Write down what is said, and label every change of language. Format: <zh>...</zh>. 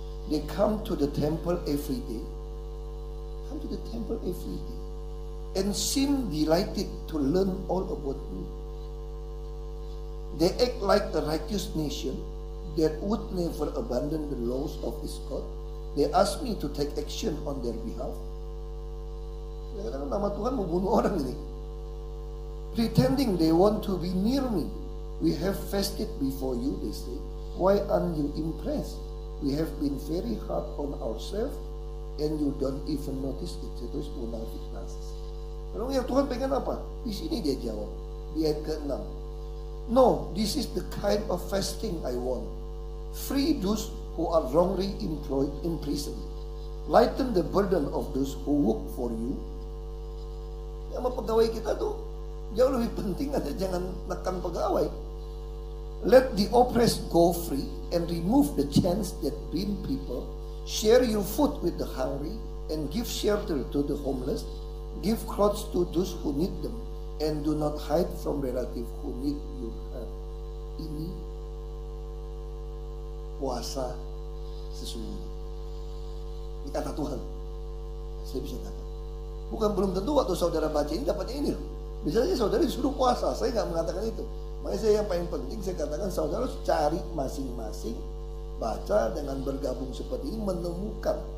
<en>They come to the temple every day. Come to the temple every day. And seem delighted to learn all about me. They act like a righteous nation that would never abandon the laws of its God. They ask me to take action on their behalf.</en> <id>Kadang-kadang nama Tuhan mau bunuh orang ini.</id> <en>Pretending they want to be near me. We have fasted before you, they say. Why aren't you impressed? We have been very hard on ourselves and you don't even notice it.</en> <id>Terus munafik narsis. Lalu yang Tuhan pengen apa? Di sini dia jawab. Di ayat ke-6.</id> <en>No, this is the kind of fasting I want. Free those who are wrongly employed in prison. Lighten the burden of those who work for you.</en> <id>Yang sama pegawai kita tuh jauh lebih penting, ada jangan nekan pegawai.</id> <en>Let the oppressed go free and remove the chains that bind people. Share your food with the hungry and give shelter to the homeless. Give clothes to those who need them and do not hide from relatives who need your help.</en> <id>Ini puasa sesungguhnya. Ini kata Tuhan. Saya bisa kata. Bukan belum tentu waktu saudara baca ini dapatnya ini loh. Misalnya saudara disuruh puasa, saya nggak mengatakan itu. Makanya saya yang paling penting saya katakan saudara harus cari masing-masing, baca dengan bergabung seperti ini, menemukan.</id>